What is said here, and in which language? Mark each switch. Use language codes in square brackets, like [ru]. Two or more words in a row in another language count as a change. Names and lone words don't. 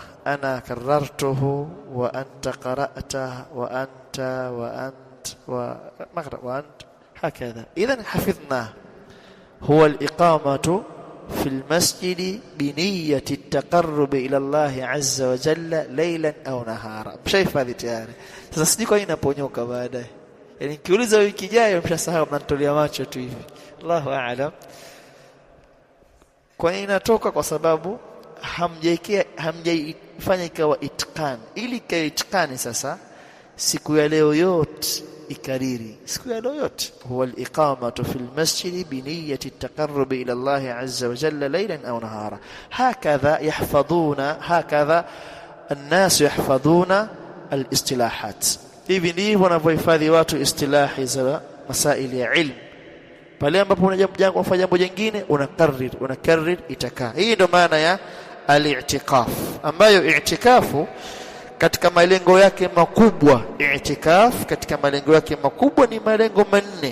[ar] أنا كررته وأنت قرأته وأنت هكذا. إذن حفظناه. هو الإقامة في المسجد بنية التقرب إلى الله عز وجل ليلا أو نهارا. شايف هذه tayari. [sw] Sasa sijui kwa nini naponyoka baadaye. Yaani nikiuliza wiki ijayo mshasahau, mnanitolea macho tu hivi. Allahu a'lam. Kwa nini natoka? Kwa sababu hamjaifanya ikawa itqan. Ili ikawa itqani sasa siku ya leo yote ikariri. Siku ya leo yote huwa [ar] الإقامة في المسجد بنية التقرب إلى الله عز وجل ليلا أو نهارا. Hakadha الناس يحفظون الاصطلاحات. [sw] Hivi ndivyo wanavyohifadhi watu istilahi za masaili ya ilmu. Pale ambapo unafanya jambo jingine unakarrir itakaa. Hii ndio maana ya al-i'tikaf, ambayo i'tikafu katika malengo yake makubwa, i'tikaf katika malengo yake makubwa ni malengo manne.